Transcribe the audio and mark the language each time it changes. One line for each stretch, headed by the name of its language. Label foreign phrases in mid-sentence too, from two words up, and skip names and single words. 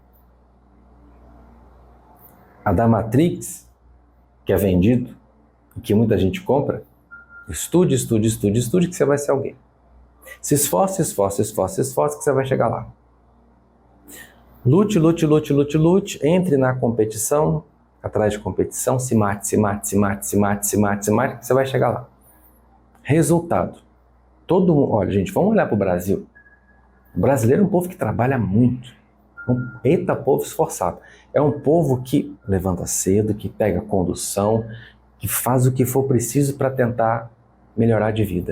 Portuguese: A da Matrix, que é vendido, que muita gente compra, estude, estude, estude, estude, que você vai ser alguém. Se esforce, esforce, esforce, esforce, que você vai chegar lá. Lute, lute, lute, lute, lute, entre na competição, atrás de competição, se mate, se mate, se mate, se mate, se mate, se mate, que você vai chegar lá. Resultado. Todo mundo, olha, gente, vamos olhar para o Brasil. O brasileiro é um povo que trabalha muito. Eita, povo esforçado. É um povo que levanta cedo, que pega condução, que faz o que for preciso para tentar melhorar de vida.